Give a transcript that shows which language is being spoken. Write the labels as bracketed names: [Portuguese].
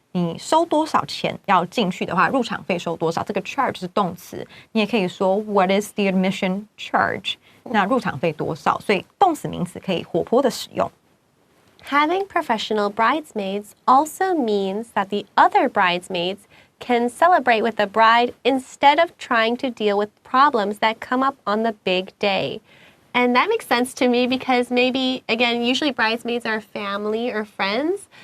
[Chinese] 你收多少钱要进去的话，入场费收多少？这个 charge 是动词，你也可以说 [English] What is the admission charge？ [Chinese] 那入场费多少？所以动词名词可以活泼的使用。 [English] Having professional bridesmaids also means that the other bridesmaids can celebrate with the bride instead of trying to deal with problems that come up on the big day. And that makes sense to me because maybe, again, usually bridesmaids are family or friends.